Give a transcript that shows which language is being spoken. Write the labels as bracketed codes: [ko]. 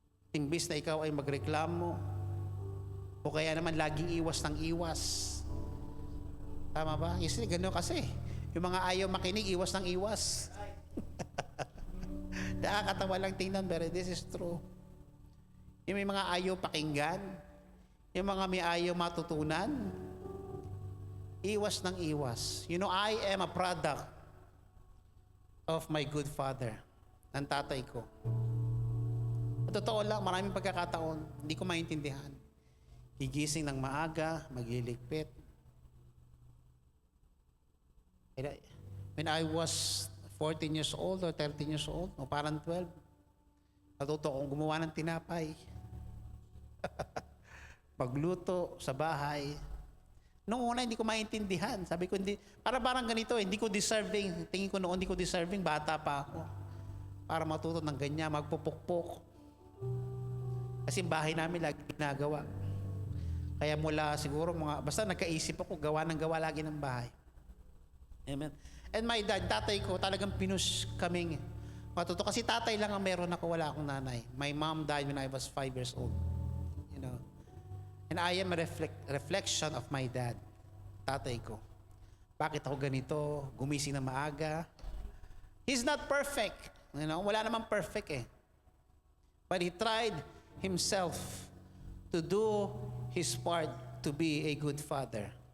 [tl] Imbis na ikaw ay magreklamo, o kaya naman laging iwas ng iwas. Tama ba? Kasi gano'n kasi. Yung mga ayaw makinig, iwas ng iwas. Nakakatawa lang tingnan, pero [en] this is true. [tl] Yung may mga ayaw pakinggan, yung mga may ayaw matutunan, iwas ng iwas. [en] You know, I am a product of my good father, [tl] ng tatay ko. Totoo lang, maraming pagkakataon, hindi ko maintindihan. Gigising ng maaga, magliligpit. [en] When I was 14 years old or 13 years old, [tl] o parang 12, natuto akong gumawa ng tinapay. Pagluto sa bahay. Noong una, hindi ko maintindihan. Sabi ko, hindi, parang ganito, hindi ko deserving. Tingin ko noon, hindi ko deserving, bata pa ako. Para matuto ng ganyan, magpupukpok. Kasi bahay namin lagi ginagawa. Kaya mula siguro, basta nagkaisip ako, gawa lagi ng bahay. Amen. [en] And my dad, [tl] tatay ko, talagang pinush kaming matuto. Kasi tatay lang ang meron ako, wala akong nanay. [en] My mom died when I was 5 years old. You know. And I am a reflection of my dad. [tl] Tatay ko. Bakit ako ganito? Gumising na maaga. [en] He's not perfect. You know, [tl] wala namang perfect eh. [en] But he tried himself to do his part to be a good father.